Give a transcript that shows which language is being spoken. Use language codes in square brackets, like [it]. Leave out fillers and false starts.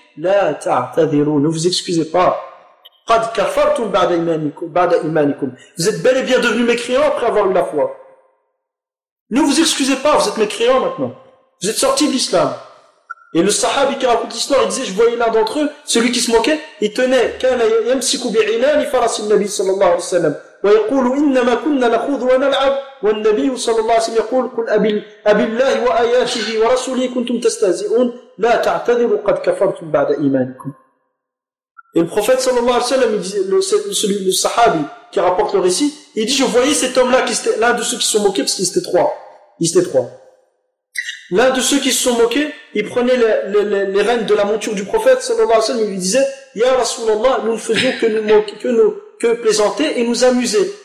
[ar] لَا تَعْتَذِرُوا. [fr] Ne vous excusez pas. [ar] قَدْ كَفَرْتُمْ بَعْدَ إِمَانِكُمْ. [fr] Vous êtes bel et bien devenus mécréants après avoir eu la foi. Ne vous excusez pas, vous êtes mécréants maintenant. Vous êtes sortis de l'islam. Et le sahabi qui raconte l'histoire, il disait, je voyais l'un d'entre eux, celui qui se moquait, il tenait, [ar] كَانَ يَمْسِكُ بِعِنَانِ فَرَسِ النَّبِي صلى الله عليه وسلم. ويقول إنما كنا نخوض ونلعب والنبي صلى الله عليه وسلم يقول قل أبي الله وآياته ورسوله كنتم تستهزئون لا تعتذروا قد كفرتم بعد إيمانكم. [fr] Et le prophète [ar] صلى الله عليه وسلم, [fr] le sahabi qui rapporte le récit, il dit, je voyais cet homme-là, qui était l'un de ceux qui se sont moqués, parce qu'ils étaient trois. L'un de ceux qui se sont moqués, il prenait les rênes de la monture du prophète [ar] صلى الله عليه وسلم, [fr] il lui disait, Ya Rasulallah, nous ne faisions que nous moquer, que plaisanter et nous amuser.